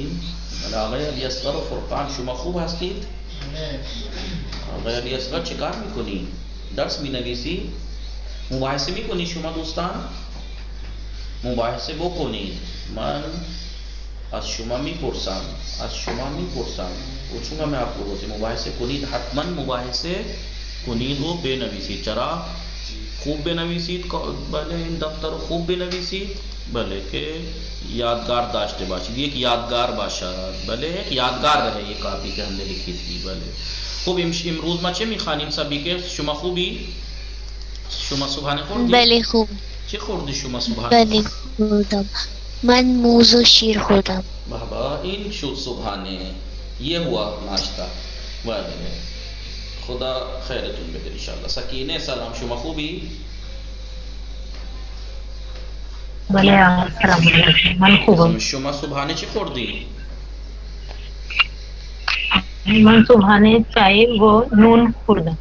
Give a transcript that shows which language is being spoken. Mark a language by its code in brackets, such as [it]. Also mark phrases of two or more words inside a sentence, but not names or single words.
[fa] آقای علی اصغر و فرقان شما خوب هستید؟ آقای علی اصغر چه کار میکنی؟ درس مینویسی؟ مباحثه میکنی شما دوستان؟ مباحثه بکنید. من از شما میپرسم [ur] پوچھوں گا میں آپ لوگوں سے [fa] مباحثه کنید. حتما مباحثه کنید و بنویسید. چرا؟ خوب بنویسید. بله این دفتر رو خوب بنویسید. بله که یادگار داشته باشید. یک یادگار باشد. بله یک یادگار رهه یک کاپی که همه [ur] لکھی تھی. [fa] بله خوب. امروز ما چه میخوانیم سبی که شما خوبی؟ شما صبحانه خوردی؟ بله خوب. چه خوردی شما صبحانه؟ بله خوردم. من موز و شیر خوردم. بابا این شد صبحانه. [ur] یہ ہوا ناشتہ. [fa] بله خدا خیرتون بده انشاءالله. سکینه سلام شما خوبی؟ بله سلام علیکم. من خوبم. شما صبحانه چی خوردی؟ من صبحانه چای و نون خوردم.